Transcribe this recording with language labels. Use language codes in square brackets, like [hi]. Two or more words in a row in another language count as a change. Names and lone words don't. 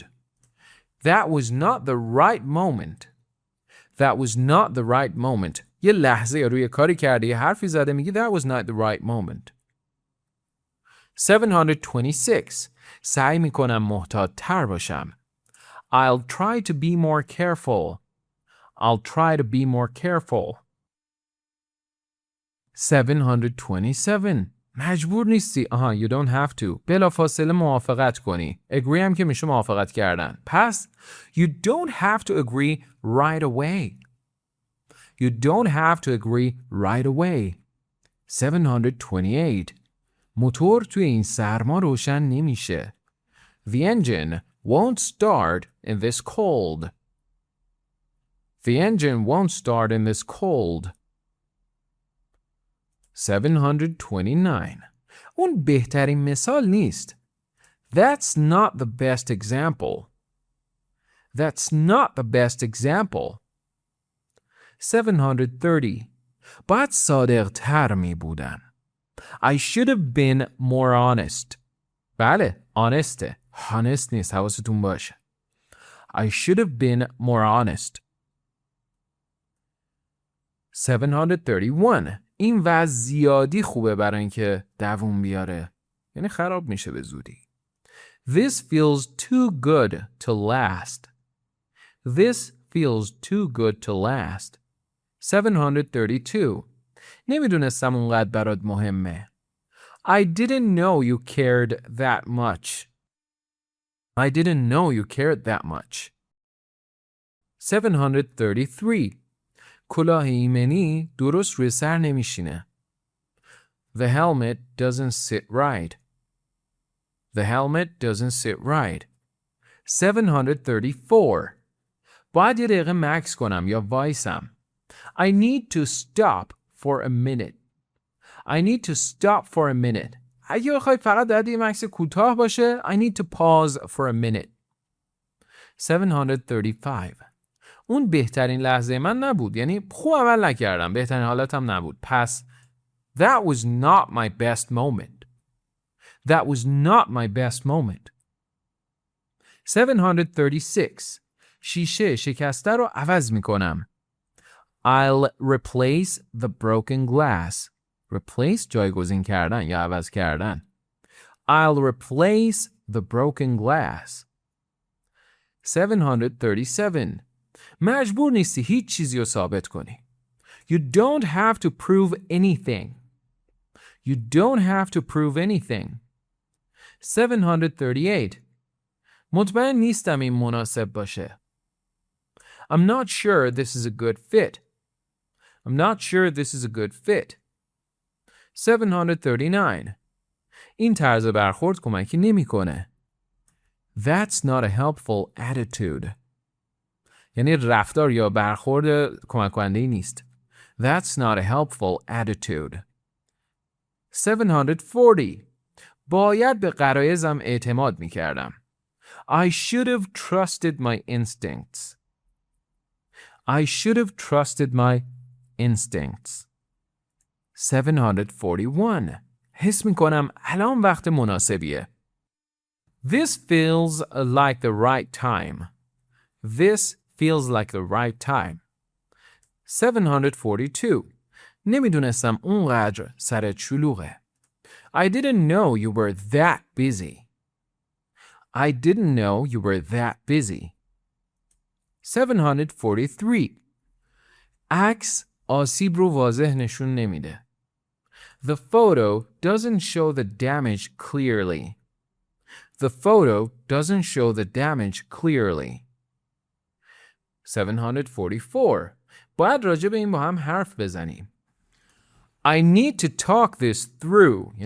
[en] That was not the right moment. That was not the right moment. [fa] یه لحظه روی کاری کرده یه حرفی زده میگی [en] that was not the right moment. [fa] 726 سعی میکنم محتاط تر باشم. [en] I'll try to be more careful. I'll try to be more careful. [fa] 727 مجبور نیستی. [en] You don't have to. [fa] بلافاصله موافقت کنی. Agree هم که میشه موافقت کردن. [en] پس you don't have to agree right away. You don't have to agree right away. [fa] 728 موتور توی این سرما روشن نمیشه. [en] The engine won't start in this cold. The engine won't start in this cold. [fa] 729 اون بهترین مثال نیست. [en] That's not the best example. That's not the best example. [fa] 730 باید صادق تر می بودن. [en] I should have been more honest. [fa] بله، honest. honest نیست، حواستون باشه. [en] I should have been more honest. [fa] 731 این وضع زیادی خوبه برای اینکه دووم بیاره. یعنی خراب میشه به زودی. [en] This feels too good to last. This feels too good to last. [fa] 732 نمیدونستم اونقدر برات مهمه. [en] I didn't know you cared that much. I didn't know you cared that much. [fa] 733 کلاه ایمنی درست روی سر نمیشینه. [en] The helmet doesn't sit right. The helmet doesn't sit right. [fa] 734 باید یه دقیقه مکس کنم یا وایسم. [en] I need to stop for a minute. I need to stop for a minute. [fa] اگه بخوای فقط باید یه مکس کوتاه باشه [en] I need to pause for a minute. [fa] 735 اون بهترین لحظه من نبود. یعنی خوب عمل نکردم. بهترین حالتم نبود. [en] پس that was not my best moment. That was not my best moment. [fa] 736 شیشه شکسته رو عوض میکنم. [en] I'll replace the broken glass. [fa] Replace جایگزین کردن یا عوض کردن. [en] I'll replace the broken glass. [fa] 737 مجبور نیستی هیچ چیزی رو ثابت کنی. [en] You don't have to prove anything. You don't have to prove anything. [fa] 738 مطمئن نیستم این مناسب باشه. [en] I'm not sure this is a good fit. I'm not sure this is a good fit. [fa] 739 این طرز برخورد کمکی نمیکنه. [en] That's not a helpful attitude. [fa] یعنی رفتار یا برخورد کمک کننده نیست. [en] That's not a helpful attitude. [fa] 740 باید به غرایزم اعتماد میکردم. [en] I should have trusted my instincts. I should have trusted my instincts. [fa] 741 حس میکنم الان وقت مناسبیه. [en] This feels like the right time. This feels like the right time. [fa] 742 نمیدونستم اونقدر سرت شلوغه. [en] I didn't know you were that busy. I didn't know you were that busy. [fa] 743 عکس آسیب رو واضح نشون نمیده. [en] The photo doesn't show the damage clearly. The photo doesn't show the damage clearly. [fa] 744 باید راجع به این با هم حرف بزنیم. [en] I need to talk this through.